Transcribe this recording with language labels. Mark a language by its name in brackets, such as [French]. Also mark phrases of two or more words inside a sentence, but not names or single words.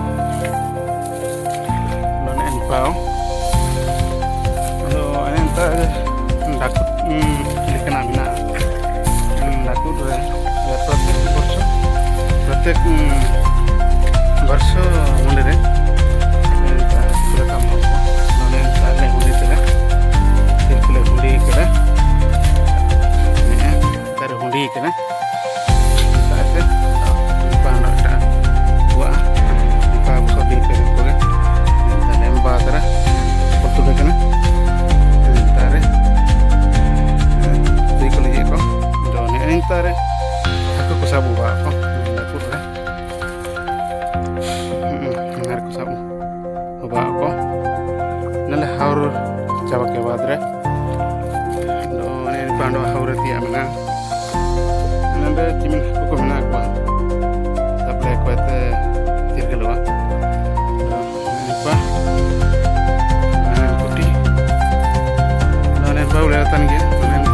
[Santali] do nen pao do enen ta dakut likana bina dakut re pratek barsho munde re ta sura kam do nen ta le munde tela tilkule hundi kara dari hundi kara tare aku ko sabu ba ko dapur re ngar ko sabu ba ko nale haur chaba ke baad re do ne pando haur ti amna nande timin ko mena ko table ko te tirgelwa ne pa kuti nane baule tan ge